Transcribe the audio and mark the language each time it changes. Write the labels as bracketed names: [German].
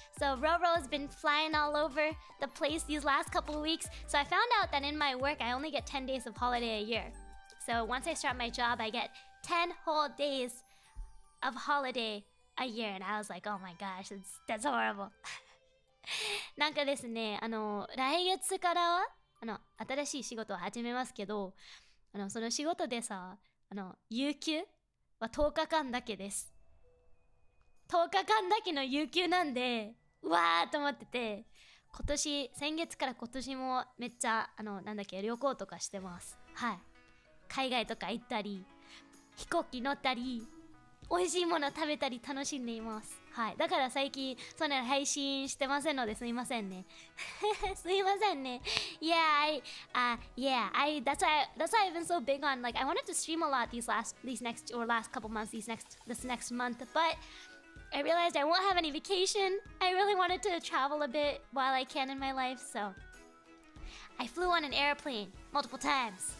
[English] So Roro's been flying all over the place these last couple of weeks. So I found out that in my work, I only get 10 days of holiday a year. So once I start my job, I get 10 whole days of holiday a year. And I was like, oh my gosh, that's horrible. [Japanese] なんかですね、来月からは、新しい仕事を始めますけど、その仕事でさ、有給は10日間だけです。 10日間だけの有給なんで、うわーと思ってて、先月から今年もめっちゃ、旅行とかしてます。はい。海外とか行ったり、飛行機乗ったり、美味しいもの食べたり楽しんでいます。はい。だから最近、そんな配信してませんのですみませんね。すいませんね。 [English] Yeah, that's why I've been so big on, like, I wanted to stream a lot this last couple months, this next month, but I realized I won't have any vacation. I really wanted to travel a bit while I can in my life, so I flew on an airplane multiple times.